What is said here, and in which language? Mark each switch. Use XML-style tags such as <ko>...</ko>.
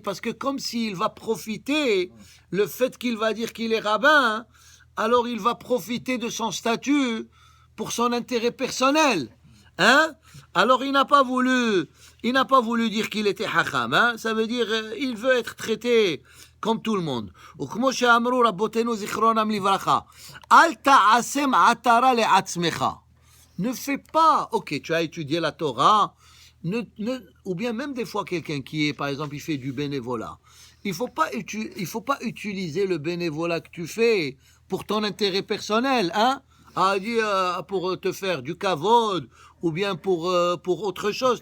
<fr>Parce que comme s'il va profiter, le fait qu'il va dire qu'il est rabbin, alors il va profiter de son statut pour son intérêt personnel. Alors il n'a pas voulu dire qu'il était hacham. Ça veut dire, il veut être traité comme tout le monde.</fr> <he>וכמו שאמרו רבותינו זיכרונם לברכה, אל תעשם עטרה לעצמך.</he> <fr>Ne fais pas, ok, tu as étudié la Torah, ou bien même des fois quelqu'un qui est, par exemple, il fait du bénévolat. Il faut pas utiliser le bénévolat que tu fais pour ton intérêt personnel, dit pour te faire du kavod ou bien pour autre chose.</fr>